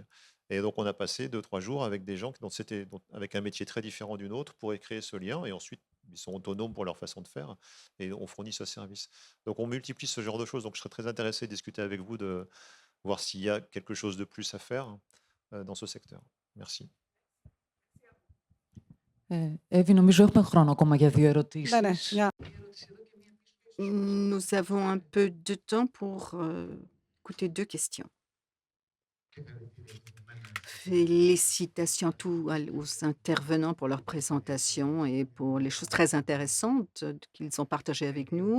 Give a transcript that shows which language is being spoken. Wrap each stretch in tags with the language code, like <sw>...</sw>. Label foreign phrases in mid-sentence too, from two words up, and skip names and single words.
<fr>Et donc, on a passé 2-3 jours avec des gens avec un métier très différent du nôtre pour créer ce lien et ensuite ils sont autonomes pour leur façon de faire et on fournit ce service. Donc on multiplie ce genre de choses. Donc je serais très intéressé de discuter avec vous, de voir s'il y a quelque chose de plus à faire dans ce secteur. Merci.</fr> <el>Εύη, νομίζω έχουμε χρόνο ακόμα για 2 Ναι, ναι, ερωτήσεις. μια.</el> <fr>Nous avons un peu de temps pour écouter 2 questions. Félicitations aux intervenants pour leur présentation et pour les choses très intéressantes qu'ils ont partagées avec nous.</fr>